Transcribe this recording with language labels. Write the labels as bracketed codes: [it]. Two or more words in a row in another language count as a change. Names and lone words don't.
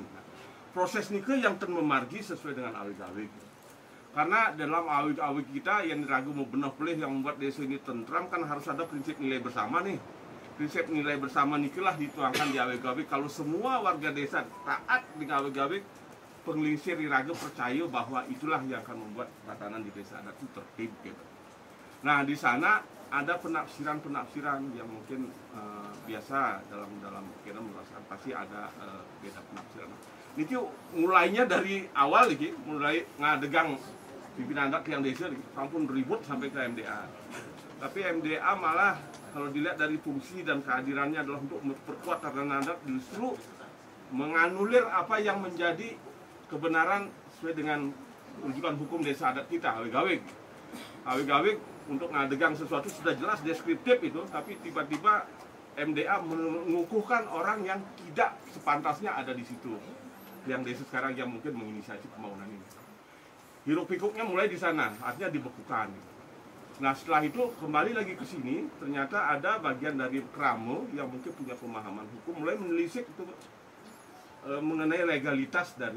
[id] Nah, proses niki yang memargi sesuai dengan awik-awik. Karena dalam awik-awik kita yang diragu mau benar boleh yang membuat desa ini tentram kan harus ada prinsip nilai bersama nih. Prinsip nilai bersama nikilah dituangkan di awik-awik. Kalau semua warga desa taat di awik-awik, [ban] penglingsir diragu [id] percaya bahwa itulah yang akan membuat tatanan di desa adat itu tertib gitu. Nah di sana ada penafsiran-penafsiran yang mungkin biasa dalam kira merasakan pasti ada beda penafsiran. Ini mulainya dari awal lagi, mulai ngadegang pimpinan adat yang desa, sampun ribut sampai ke MDA. Tapi MDA malah kalau dilihat dari fungsi dan kehadirannya adalah untuk memperkuat tatanan adat, justru menganulir apa yang menjadi kebenaran sesuai dengan rujukan hukum desa adat kita, awik-awik. Awik-awik untuk ngadegang sesuatu sudah jelas deskriptif itu, tapi tiba-tiba MDA mengukuhkan orang yang tidak sepantasnya ada di situ. Yang desa sekarang yang mungkin menginisiasi pembangunan ini. Hiruk pikuknya mulai di sana, artinya dibekukan. Nah setelah itu kembali lagi ke sini, ternyata ada bagian dari Kramo yang mungkin punya pemahaman hukum mulai menelisik itu mengenai legalitas dari.